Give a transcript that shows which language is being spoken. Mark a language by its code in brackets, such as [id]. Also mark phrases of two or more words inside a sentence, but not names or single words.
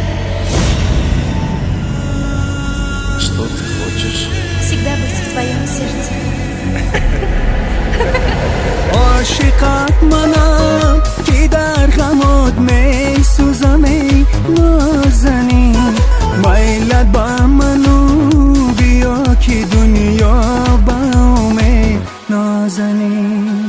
[ru] Что ты хочешь? Всегда быть в твоем сердце. [fa] عاشقت منم که در غمات می سوزم ای نازنی میلت با منو بیا که دنیا با امید نازنی